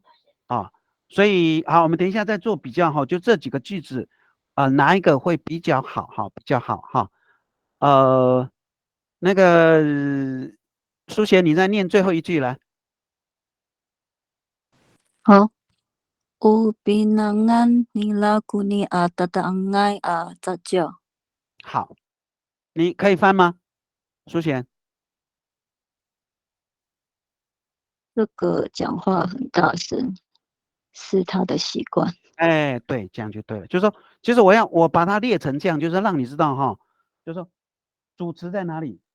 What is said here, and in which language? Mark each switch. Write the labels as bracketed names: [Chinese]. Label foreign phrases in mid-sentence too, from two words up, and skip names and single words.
[Chinese] 啊，所以好，我们等一下再做比较哈，就这几个句子，哪一个会比较好哈？比较好哈，那个书贤，你再念最后一句来。 [Puyuma] 好。Upinangan nila kuni at tataangay at zadya. [Chinese] 好，你可以翻吗？书贤，这个讲话很大声，是他的习惯。哎，对，这样就对了。就是说，其实我把它列成这样，就是让你知道哈，就是说主词在哪里？